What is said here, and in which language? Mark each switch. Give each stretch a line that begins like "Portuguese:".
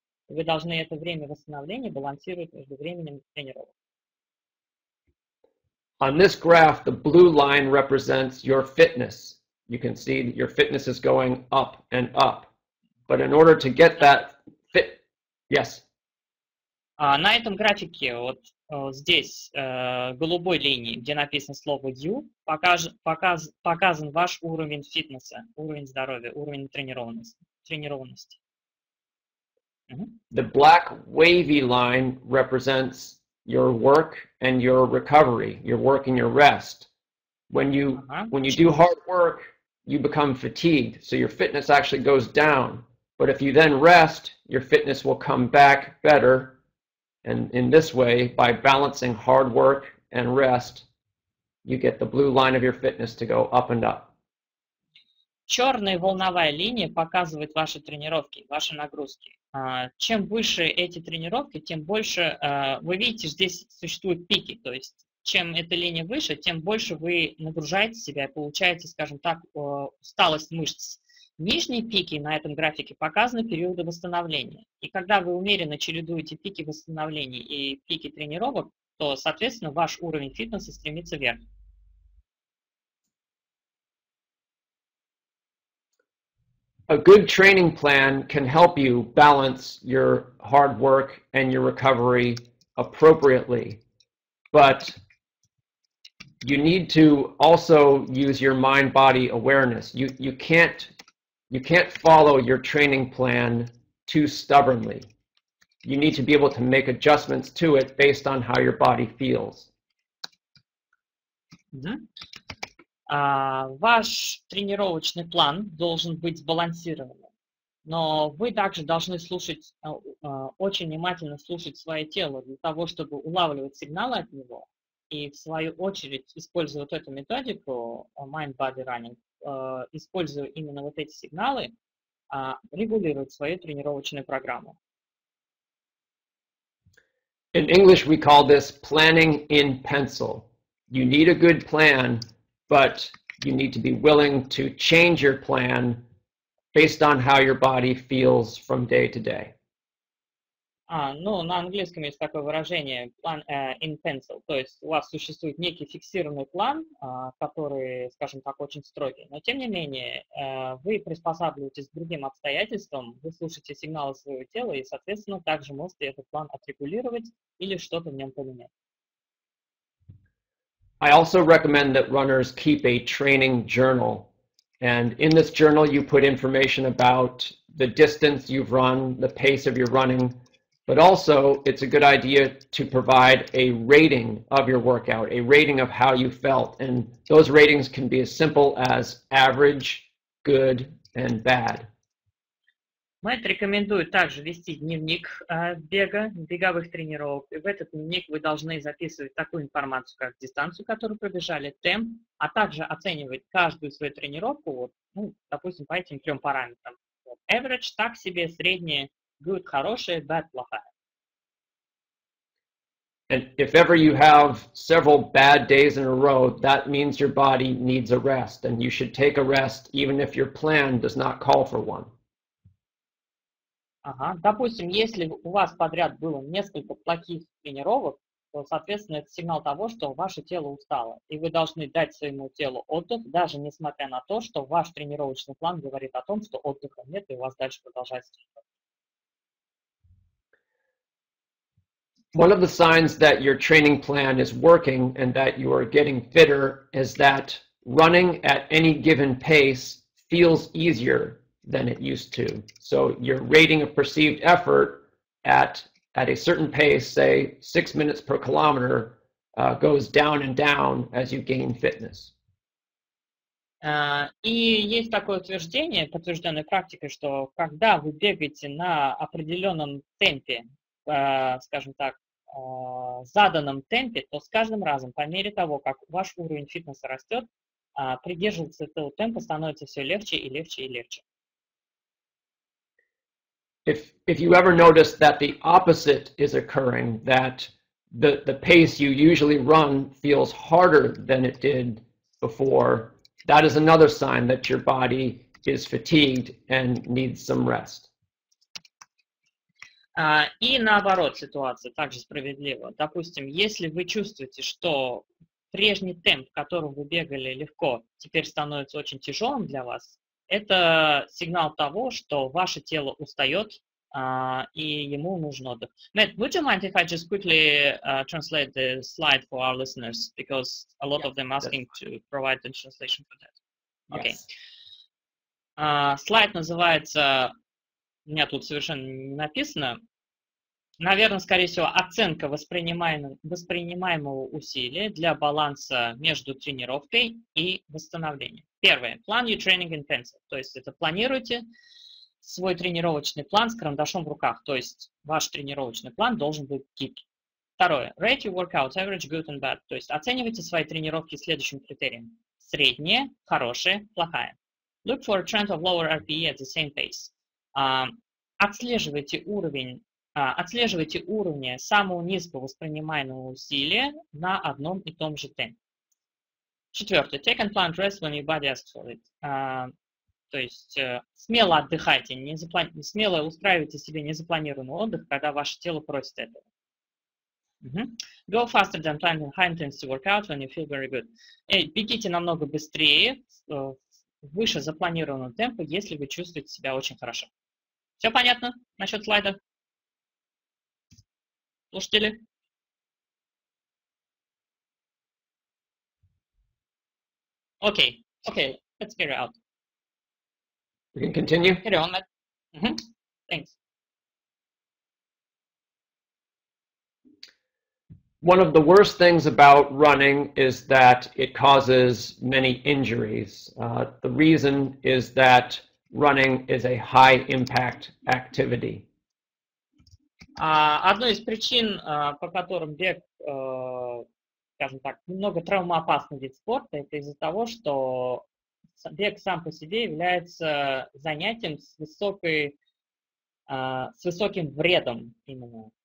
Russian: Вы должны это время восстановления балансировать между временем тренировок.
English: On this graph, the blue line represents your fitness. You can see that your fitness is going up and up. But in order to get that fit, yes?
Russian: На этом графике, вот здесь, голубой линии, где написано слово U, показан ваш уровень фитнеса, уровень здоровья, уровень тренированности.
English: The black wavy line represents your work and your recovery, your work and your rest. When you do hard work, you become fatigued, so your fitness actually goes down. But if you then rest, your fitness will come back better. And in this way, by balancing hard work and rest, you get the blue line of your fitness to go up and up.
Russian: Черная волновая линия показывает ваши тренировки, ваши нагрузки. Чем выше эти тренировки, тем больше, вы видите, здесь существуют пики, то есть чем эта линия выше, тем больше вы нагружаете себя и получаете, скажем так, усталость мышц. Нижние пики на этом графике показаны периоды восстановления. И когда вы умеренно чередуете пики восстановления и пики тренировок, то, соответственно, ваш уровень фитнеса стремится вверх.
English: A good training plan can help you balance your hard work and your recovery appropriately, but you need to also use your mind-body awareness. You can't follow your training plan too stubbornly. You need to be able to make adjustments to it based on how your body feels.
Russian: Ваш тренировочный план должен быть сбалансированным, но вы также должны слушать, очень внимательно слушать свое тело для того, чтобы улавливать сигналы от него и, в свою очередь, используя вот эту методику mind-body running, используя именно вот эти сигналы, регулировать свою тренировочную программу.
English: In English, we call this planning in pencil. You need a good plan, but you need to be willing to change your plan based on how your body feels from day to day.
Russian: Ну, на английском есть такое выражение
English: plan in pencil,
Russian: то есть у вас существует некий фиксированный план, который, скажем так, очень строгий, но тем не менее вы приспосабливаетесь к другим обстоятельствам, вы слушаете сигналы своего тела и, соответственно, также можете этот план отрегулировать или что-то в нем поменять.
English: I also recommend that runners keep a training journal. And in this journal, you put information about the distance you've run, the pace of your running, but also it's a good idea to provide a rating of your workout, a rating of how you felt. And those ratings can be as simple as average, good, and bad.
Russian: Мэт рекомендует также вести дневник бега, беговых тренировок. И в этот дневник вы должны записывать такую информацию, как дистанцию, которую пробежали, темп, а также оценивать каждую свою тренировку, вот, ну, допустим, по этим 3 параметрам. Вот, average, так себе, среднее, good, хорошее, bad, плохая.
English: And if ever you have several bad days in a row, that means your body needs a rest, and you should take a rest even if your plan does not call for one.
Russian: Допустим, если у вас подряд было несколько плохих тренировок, то, соответственно, это сигнал того, что ваше тело устало. И вы должны дать своему телу отдых, даже несмотря на то, что ваш тренировочный план говорит о том, что отдыха нет, и у вас дальше продолжается тренировка.
English: One of the signs that your training plan is working and that you are getting fitter is that running at any given pace feels easier than it used to. So your rating of perceived effort at a certain pace, say 6 minutes per kilometer, goes down and down as you gain fitness.
Russian: И есть такое утверждение, подтвержденной практикой, что когда вы бегаете на определенном темпе, скажем так, заданном темпе, то с каждым разом, по мере того, как ваш уровень фитнеса растет, придерживаться этого темпа становится все легче и легче и легче.
English: If you ever notice that the opposite is occurring, that the pace you usually run feels harder than it did before, that is another sign that your body is fatigued and needs some rest.
Russian: И наоборот ситуация также справедлива. Допустим, если вы чувствуете, что прежний темп, которым вы бегали легко, теперь становится очень тяжелым для вас, это сигнал того, что ваше тело устает, и ему нужен отдых.
English: Matt, would you mind if I just quickly translate the slide for our listeners, because a lot of them asking to provide the translation for that. Okay.
Russian: Слайд называется, у меня тут совершенно не написано, наверное, скорее всего, оценка воспринимаемого усилия для баланса между тренировкой и восстановлением. Первое.
English: Plan your training in pencil.
Russian: То есть это планируйте свой тренировочный план с карандашом в руках, то есть ваш тренировочный план должен быть гибкий. Второе.
English: Rate your workouts, average, good and bad.
Russian: То есть оценивайте свои тренировки следующим критерием. Средняя, хорошая, плохая.
English: Look for a trend of lower RPE at the same pace.
Russian: Отслеживайте уровни самого низкого воспринимаемого усилия на одном и том же темпе. Четвертое.
English: Take unplanned rest when your body asks for it.
Russian: То есть смело отдыхайте, смело устраивайте себе незапланированный отдых, когда ваше тело просит этого.
English: Go faster than planned in high intensity workout when you feel very good.
Russian: Бегите намного быстрее, выше запланированного темпа, если вы чувствуете себя очень хорошо. Все понятно насчет слайда? Слушатели?
English: Okay, let's carry out. We can continue? Carry on, Matt. Thanks. One of the worst things about running is that it causes many injuries. The reason is that running is a high-impact activity.
Russian: Одной из причин, по которым бег, скажем так, немного травмоопасный вид спорта, это из-за того, что бег сам по себе является занятием с высоким вредом именно.